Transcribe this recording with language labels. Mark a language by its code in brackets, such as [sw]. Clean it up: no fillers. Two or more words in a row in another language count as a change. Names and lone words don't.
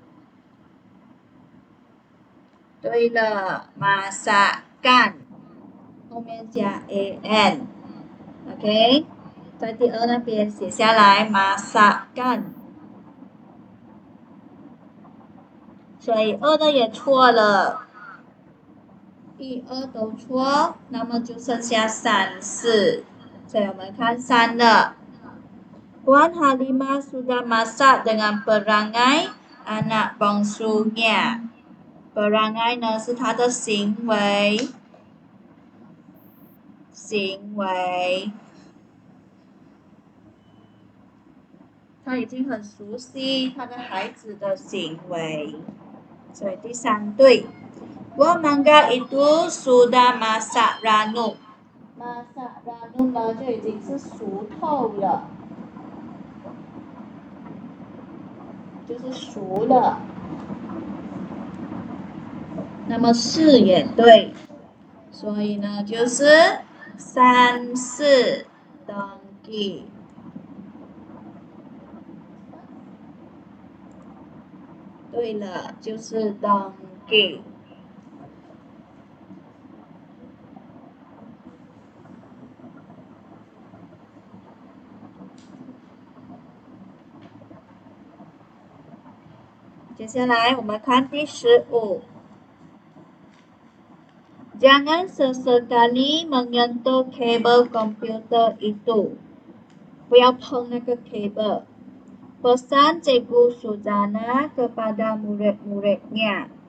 [zh] 对了，masakan 后面加 an，OK，在第2那边写下来 masakan，所以2的也错了，1、2都错，那么就剩下3、4，所以我们看3 的。 [ms] Puan Halimah sudah masak dengan perangai anak bongsunya。 [zh] perangai 呢是他的行为，他已经很熟悉他的孩子的行为，所以第3 对。 [ms] Buah mangga itu sudah masak ranum。 masak ranum [zh] 呢就已经是熟透了，就是熟了。那么4也对，所以呢就是3、4登记。对了，就是登记。接下来我们看第 15。 [ms] Jangan sesekali menyentuh kabel komputer itu， [zh] 不要碰那个 [ms] kabel。Pesan Cikgu Suzana kepada murid-muridnya。